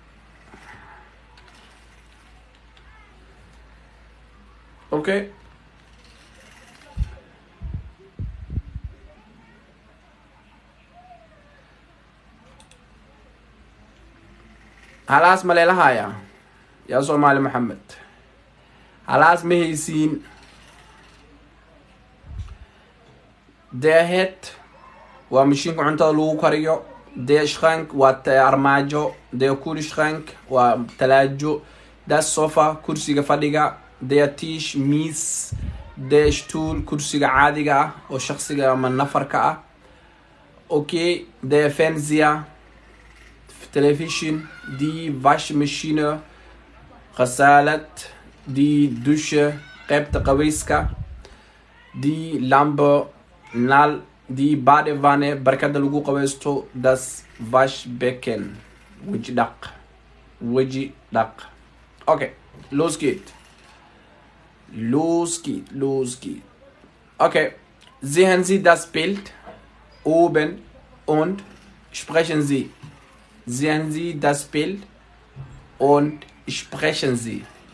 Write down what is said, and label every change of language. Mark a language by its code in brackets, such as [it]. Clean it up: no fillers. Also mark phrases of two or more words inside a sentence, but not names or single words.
[so] Okay, halaas ma leelahaya yaa Soomaali Maxamed, halaas ma haysiin. [de] Der Herd [so] waa mashiinka cuntada lagu kariyo. [de] Der Schrank [so] waa armaajo. [de] Der Kühlschrank [so] waa talaajo. [de] Das Sofa [so] kursiga fadhiga. [de] Der Tisch miis. Der Stuhl [so] kursiga caadiga ah oo shakhsiga ama nafarka ah. [de] Okay, der Fernseher Television. Die Waschmaschine ghasaalad. Die Dusche [so] qaybta qaweyska. [de] Die Lampe nal. Die Badewanne [so] barkada lagu qaweysto. [de] Das Waschbecken [so] weji dhaq. [de] Okay, los geht. Okay, sehen Sie das Bild oben und sprechen Sie. Sehen Sie das Bild und sprechen Sie.